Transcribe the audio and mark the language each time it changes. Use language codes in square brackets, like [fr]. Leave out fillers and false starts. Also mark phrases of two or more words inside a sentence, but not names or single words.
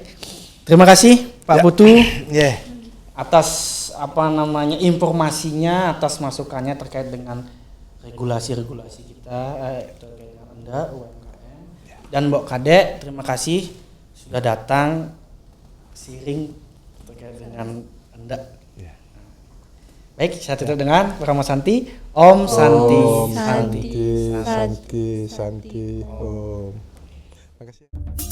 [id] Terima kasih Pak Putu atas informasinya, atas masukannya terkait dengan regulasi-regulasi kita terkait dengan Anda UMKM. Dan Mbok Kade, terima kasih sudah datang sharing terkait dengan Anda. Baik, saya tutup dengan Brahma Santi. [sa] Om Santi. Om Santi, Santi, Santi, Om. Makasih.